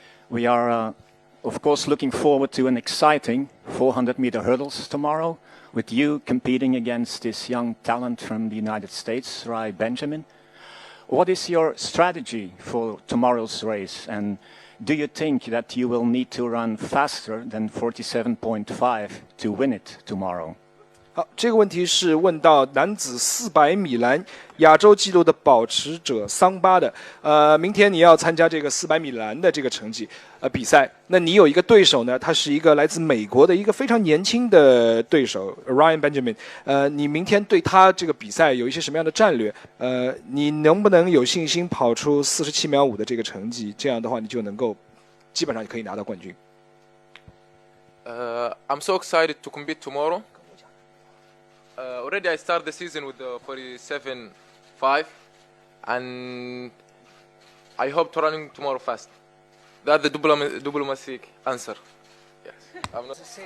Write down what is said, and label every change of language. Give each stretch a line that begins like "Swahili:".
English: We are, of course, looking forward to an exciting 400-meter hurdles tomorrow, with you competing against this young talent from the United States, Rai Benjamin. What is your strategy for tomorrow's race, and do you think that you will need to run faster than 47.5 to win it tomorrow?
Chinese: 好，这个问题是问到男子400米栏亚洲纪录的保持者桑巴的。明天你要参加这个400米栏的这个成绩比赛，那你有一个对手呢，他是一个来自美国的一个非常年轻的对手 Ryan Benjamin。你明天对他这个比赛有一些什么样的战略？你能不能有信心跑出47秒5的这个成绩？这样的话，你就能够基本上可以拿到冠军。
English: I'm so excited to compete tomorrow. Already I started the season with the 47.5, and I hope to running tomorrow fast. That's the diplomatic answer. Yes. I'm not